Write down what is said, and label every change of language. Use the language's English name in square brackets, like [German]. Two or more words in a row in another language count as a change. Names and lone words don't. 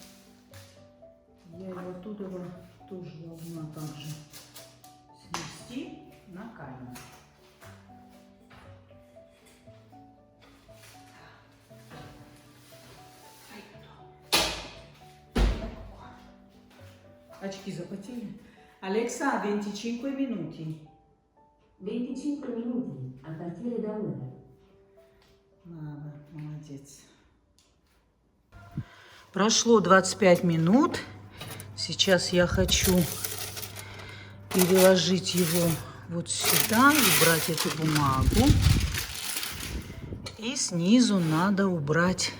[Russian] Я его оттуда тоже должна также снести на камень. Очки запотели. [Italian] Алекса, 25 minuti. 25 minuti a partire da ora. [Russian] Ладно, молодец. Прошло 25 минут. Сейчас я хочу переложить его вот сюда, убрать эту бумагу. И снизу надо убрать.